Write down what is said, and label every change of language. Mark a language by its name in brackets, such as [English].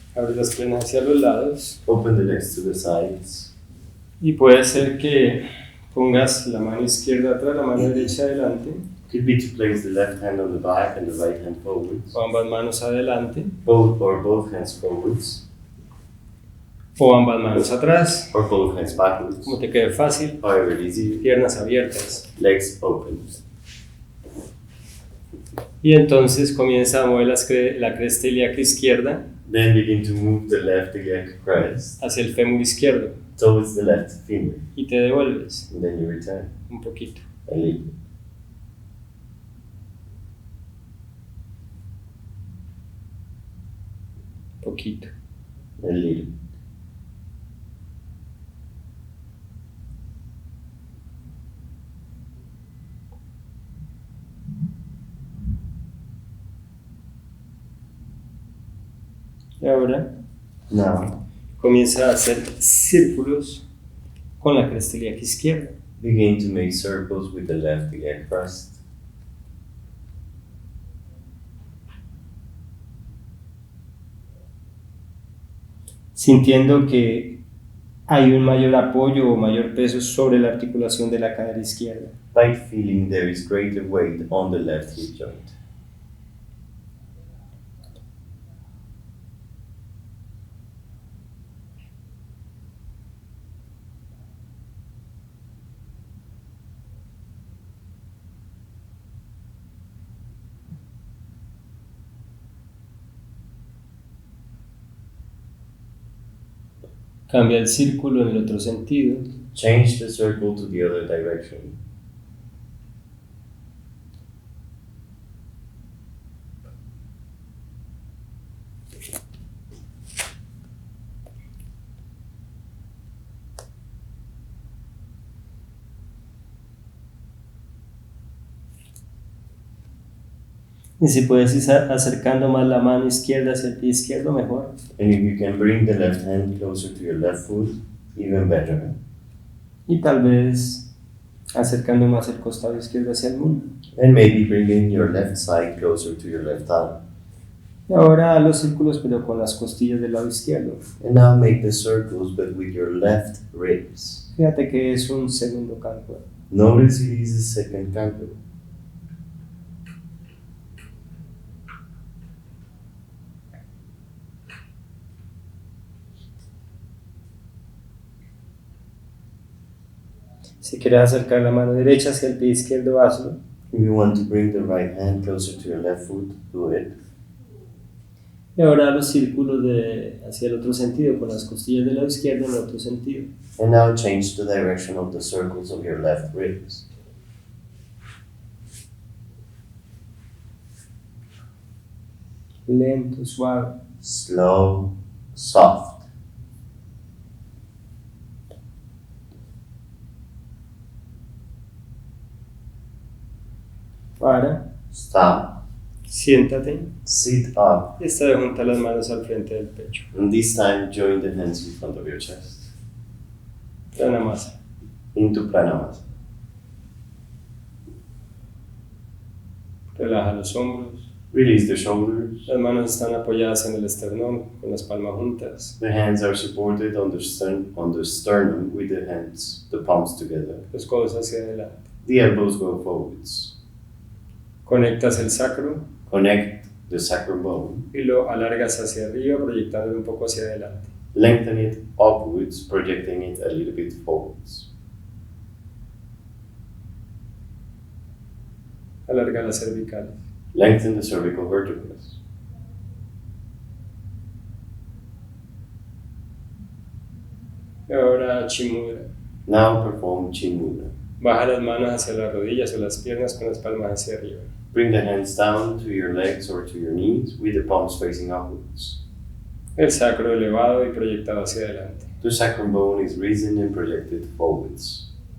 [Spanish] Abre las piernas hacia los lados. [English] Open the legs to the sides. [Spanish] Y puede ser que pongas la mano izquierda atrás, la mano derecha adelante. [English] Could be to place the left hand on the back and the right hand forwards. [Spanish] O ambas manos adelante. [English] Both hands forwards. [Spanish] O ambas manos atrás. [English] Or both hands backwards. [Spanish] Como te quede fácil. [English] However easy. [Spanish] Piernas abiertas. [English] Legs open. [Spanish] Y entonces comienza a mover la cresta ilíaca izquierda [English] Then begin to move the left iliac crest [Spanish] hacia el fémur izquierdo. [English] towards the left femur. [Spanish] Y te devuelves [English] And then you return [Spanish] un poquito. [English] a little. [Spanish] Poquito. [English] A little. [Spanish] Y ahora [English] Now, [Spanish] comienza a hacer círculos con la cresta ilíaca izquierda. [English] begin to make circles with the left iliac crest. [Spanish] Sintiendo que hay un mayor apoyo o mayor peso sobre la articulación de la cadera izquierda. [English] By feeling there is greater weight on the left hip joint. [Spanish] Cambia el círculo en el otro sentido. [English] Change the circle to the other direction. [Spanish] Y si puedes ir acercando más la mano izquierda hacia el pie izquierdo, mejor. [English] And if you can bring the left hand closer to your left foot, even better. [Spanish] Y tal vez acercando más el costado izquierdo hacia el muslo. [English] And maybe bringing your left side closer to your left arm. [Spanish] Y ahora los círculos pero con las costillas del lado izquierdo. [English] And now make the circles but with your left ribs. [Spanish] Fíjate que es un segundo campo. [English] Notice it is the second canto. [Spanish] Si quieres acercar la mano derecha hacia el pie izquierdo, hazlo. [English] If you want to bring the right hand closer to your left foot, do it. [Spanish] Y ahora los círculos hacia el otro sentido, con las costillas del lado izquierdo en el otro sentido. [English] And now change the direction of the circles of your left ribs. [Spanish] Lento, suave. [English] Slow, soft. [Spanish] Para, [English] Stop. [Spanish] siéntate [English] Sit up. [Spanish] y esta vez junta las manos al frente del pecho. [English] And this time join the hands in front of your chest. [Spanish] Pranamasa. [English] Into pranamasa. [Spanish] Relaja los hombros. [English] Release the shoulders. [Spanish] Las manos están apoyadas en el esternón, con las palmas juntas. [English] The hands are supported on the sternum with the hands, the palms together. [Spanish] Los codos hacia adelante. [English] The elbows go forwards. [Spanish] Conectas el sacro [English] Connect the sacrum bone. [Spanish] y lo alargas hacia arriba, proyectándolo un poco hacia adelante. [English] Lengthen it upwards, projecting it a little bit forwards. [Spanish] Alarga las cervicales. [English] Lengthen the cervical vertebrae. [Spanish] Y ahora Chimudra. [English] Now perform Chin Mudra. [Spanish] Baja las manos hacia las rodillas o las piernas con las palmas hacia arriba. [English] Bring the hands down to your legs or to your knees with the palms facing upwards. [Spanish] El sacro elevado y proyectado hacia adelante. [English] The sacrum bone is risen and projected forwards.